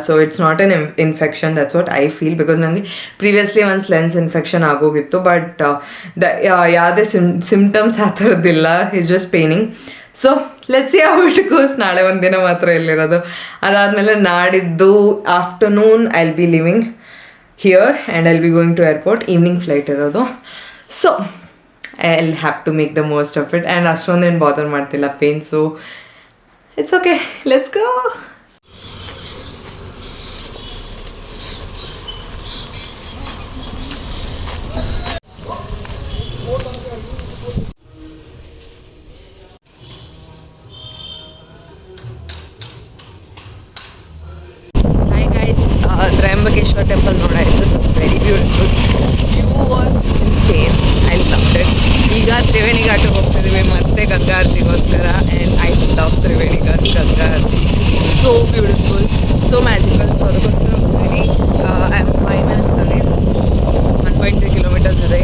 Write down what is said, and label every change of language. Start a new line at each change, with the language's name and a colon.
English: So it's not an infection. That's what I feel. Because ನನಗೆ previously once lens infection ಆಗೋಗಿತ್ತು. But ಯಾವುದೇ symptoms
Kannada: ಆ ಥರದ್ದಿಲ್ಲ.
English: It's just paining. So let's see how it goes.
Kannada: ನಾಳೆ ಒಂದಿನ ಮಾತ್ರ ಎಲ್ಲಿರೋದು. ಅದಾದಮೇಲೆ ನಾಡಿದ್ದು
English: Afternoon I will be living here and I will be going to airport.
Kannada: Evening flight ಇರೋದು.
English: So I'll have to make the most of it.
Kannada: And ಅಷ್ಟೊಂದೇನು ಬಾದರ್ ಮಾಡ್ತಿಲ್ಲ pain.
English: So it's okay, let's go. Hi guys, Triambakeshwar temple ನೋಡಾಯಿತು. It was very beautiful. View was insane. I loved it.
Kannada: ಈಗ ತ್ರಿವೇಣಿ ಘಾಟಿಗೆ ಹೋಗ್ತಿದ್ದೀವಿ ಮತ್ತೆ Ganga ಆರತಿಗೋಸ್ಕರ.
English: and I love
Kannada: Triveni ghat Ganga Aarti.
English: So beautiful, so magical. So
Kannada: ಅದಕ್ಕೋಸ್ಕರ ಹೋಗ್ತೀನಿ.
English: I am 5 minutes ಅಲ್ಲಿ 1.3 kilometers ಇದೆ.